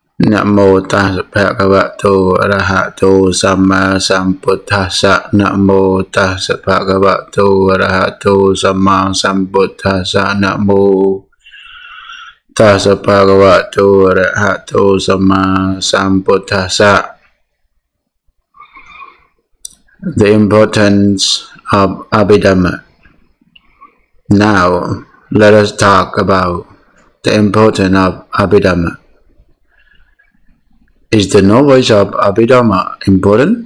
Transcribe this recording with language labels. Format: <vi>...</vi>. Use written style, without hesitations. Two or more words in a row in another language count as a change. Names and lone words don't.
<pi>Namo tassa bhagavato arahato samma sambuddhassa. Namo tassa bhagavato arahato samma sambuddhassa. Namo tassa bhagavato arahato samma sambuddhassa.</pi> <en>The importance of Abhidhamma. Now, let us talk about the importance of Abhidhamma. Is the knowledge of Abhidhamma important?</en>